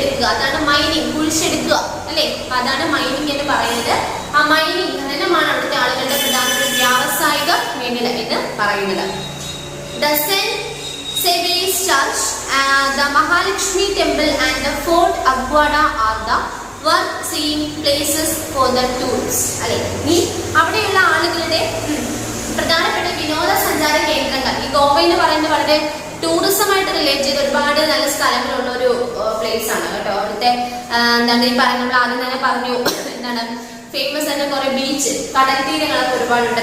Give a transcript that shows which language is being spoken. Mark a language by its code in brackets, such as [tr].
[ml] അതാണ് മൈനിങ്, കുഴിച്ചെടുക്കുക അല്ലെ. അതാണ് മൈനിങ് എന്ന് പറയുന്നത്. ആ മൈനിങ് ഖനനമാണ് അവിടുത്തെ ആളുകളുടെ പ്രധാനപ്പെട്ട വ്യാവസായിക മേഖല എന്ന് പറയുന്നത്. [en] The St. Saviour's Church, the Mahalakshmi Temple and the Fort Aguada are the worth-seeing places for the tourists. [ml] അല്ലെ, ഈ അവിടെയുള്ള ആളുകളുടെ പ്രധാനപ്പെട്ട വിനോദസഞ്ചാര കേന്ദ്രങ്ങൾ. ഈ ഗോവ എന്ന് പറയുന്നത് വളരെ ടൂറിസമായിട്ട് റിലേറ്റ് ചെയ്ത് ഒരുപാട് നല്ല സ്ഥലങ്ങളുള്ള ഒരു പ്ലേസ് ആണ് കേട്ടോ. അവിടുത്തെ എന്താണ് ഈ പറയുന്ന, നമ്മൾ ആദ്യം തന്നെ പറഞ്ഞു എന്താണ് ഫേമസ് ആയിട്ട് കുറെ ബീച്ച്, കടൽ തീരങ്ങളൊക്കെ ഒരുപാടുണ്ട്.